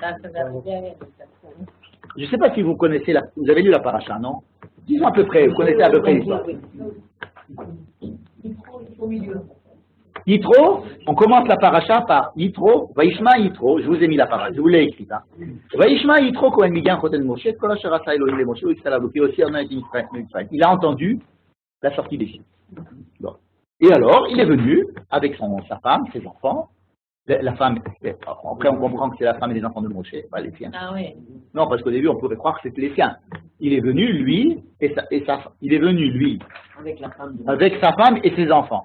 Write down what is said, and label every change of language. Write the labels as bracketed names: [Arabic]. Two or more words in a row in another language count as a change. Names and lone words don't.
[French] Je ne sais pas si vous connaissez, vous avez lu la paracha, non? Disons à peu près, vous connaissez à peu près l'histoire. Yitro, on commence la paracha par Yitro, [Hebrew] וישמע יתרו, [French] je vous ai mis la paracha, je vous l'ai écrite. Hein. [Hebrew] וישמע יתרו כהן מדין חתן משה, כל אשר עשה אלהים למשה, [French] il a entendu la sortie des Égypte. [Hebrew] Bon. [French] Et alors, il est venu avec sa femme, ses enfants. La femme, après on comprend que c'est la femme et les enfants de Moshe, pas les siens. Ah oui. Non, parce qu'au début on pouvait croire que c'était les siens. Il est venu, lui, il est venu, lui, avec sa femme et ses enfants.